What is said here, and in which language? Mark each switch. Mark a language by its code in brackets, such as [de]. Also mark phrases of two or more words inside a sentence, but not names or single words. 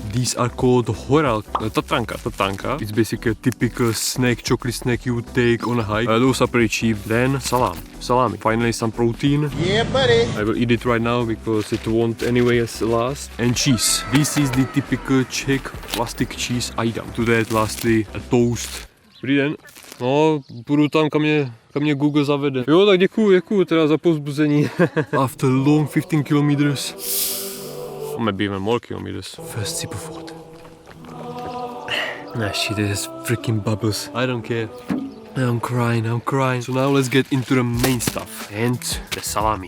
[en] These are called tatanka. It's basically a typical snack, chocolate snack you would take on a hike. Those are pretty cheap. Then salami. Finally some protein. Yeah, buddy. I will eat it right now because it won't anyway last. And cheese. This is the typical Czech plastic cheese item. To that lastly a toast. [cs] Dobrý den. No, půjdu tam, kam mě Google zavede. Jo, tak děkuju teda za povzbuzení. [en] After long 15 kilometers. Or maybe even more kilometers. First sip of water. Ah shit, it has freaking bubbles. I don't care. I'm crying. So now let's get into the main stuff. And the salami.